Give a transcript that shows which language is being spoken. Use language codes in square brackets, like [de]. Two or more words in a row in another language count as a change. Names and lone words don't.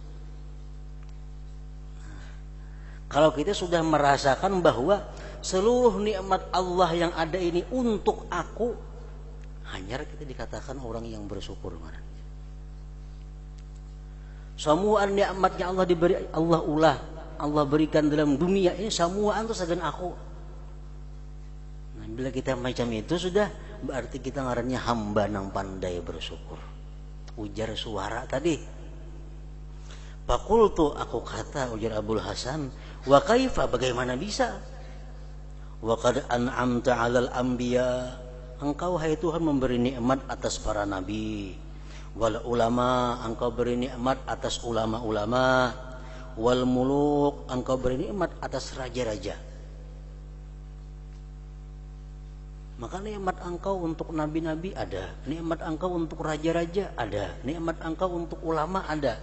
[id] Kalau kita sudah merasakan bahwa seluruh nikmat Allah yang ada ini untuk aku, hanya kita dikatakan orang yang bersyukur. [bjn] Semua nikmatnya Allah diberi, Allah berikan dalam dunia ini semua itu sagan aku. Nah, bila kita macam itu sudah berarti kita ngarannya hamba nang pandai bersyukur. Ujar suara tadi. Fakultu, aku kata, ujar Abdul Hasan, [ar] وكيف, [id] bagaimana bisa? [ar] وقد أنعمت على الأنبياء, [id] engkau hai Tuhan memberi nikmat atas para nabi. [ar] والعلماء, [id] engkau beri nikmat atas ulama-ulama. [ar] والملوك, [id] engkau beri nikmat atas raja-raja. Maka nikmat engkau untuk nabi-nabi ada, nikmat engkau untuk raja-raja ada, nikmat engkau untuk ulama ada.